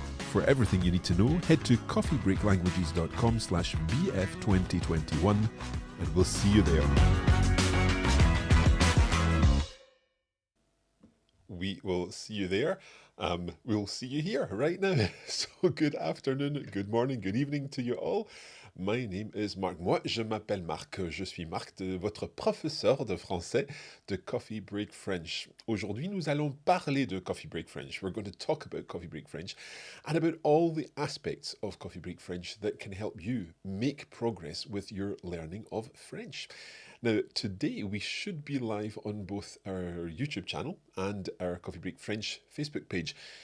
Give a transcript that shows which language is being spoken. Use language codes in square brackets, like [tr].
[en] For everything you need to know, head to coffeebreaklanguages.com/BF2021 and we'll see you there. We will see you there. We'll see you here right now. So good afternoon, good morning, good evening to you all. My name is Marc. [fr] Moi, je m'appelle Marc. Je suis Marc, votre professeur de français de Coffee Break French. Aujourd'hui, nous allons parler de Coffee Break French. [en] We're going to talk about Coffee Break French and about all the aspects of Coffee Break French that can help you make progress with your learning of French. Now, today we should be live on both our YouTube channel and our Coffee Break French Facebook page.